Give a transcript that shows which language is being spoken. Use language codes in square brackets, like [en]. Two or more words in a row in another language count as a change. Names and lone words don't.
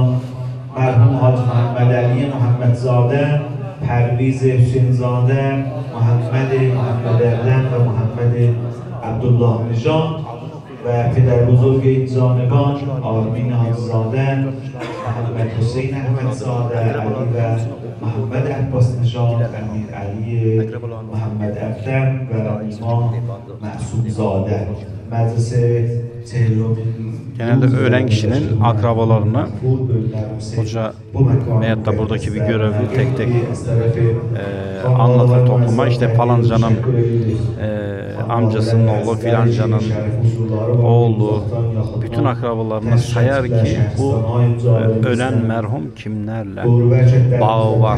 [fa] مرحوم حاج محمد علی محمدزاده، پرویز حسینزاده، محمد اقدم و محمد عبدالله نژاد و پدر بزرگ این جانبان آرمین حاجزاده، محمد حسین احمدزاده، علی و محمد عباس نژاد، امیر علی محمد اقدم و امام معصومزاده. [tr] Meclise genelde ölen kişinin akrabalarını hoca veyahut da buradaki bir görevli tek tek anlatır topluma. İşte falancanın amcasının oğlu, filancanın oğlu, bütün akrabalarını sayar ki bu ölen merhum kimlerle bağı var.